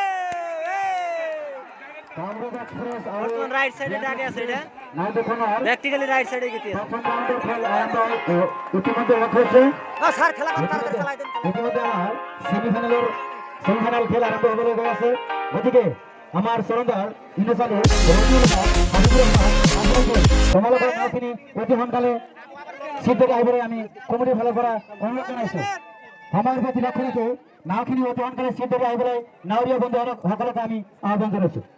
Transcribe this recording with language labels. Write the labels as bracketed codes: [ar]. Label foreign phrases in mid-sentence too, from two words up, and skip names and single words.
[bn] কামরূপ এক্সপ্রেস আর বর্তমান [en] right sidee [bn] আগে আছে। এটা না দেখুন আর প্র্যাকটিক্যালি [en] right sidee [bn] গেছে। প্রথম রাউন্ডের খেলা ইতিমধ্যে হচ্ছে। স্যার খেলা কম তাড়াতাড়ি চালাই দেন। ইতিমধ্যে আমার সেমিফাইনাল খেলা আরম্ভ হয়ে গেছে। [as] ওদিকে আমার সরদার ইন্দ্রসালে তোমালোকৰ নাওখিনি অতি সোনকালে সিট থেকে আহিবলৈ আমি কমিটি ফালৰ পৰা অনুৰোধ জানাইছো। সময়ৰ প্ৰতি লক্ষ্য ৰাখি নাওখিনি অতি সোনকালে সিট থেকে আহিবলৈ নাৱৰীয়া বন্ধু সকলকে আমি আহ্বান জানাইছো।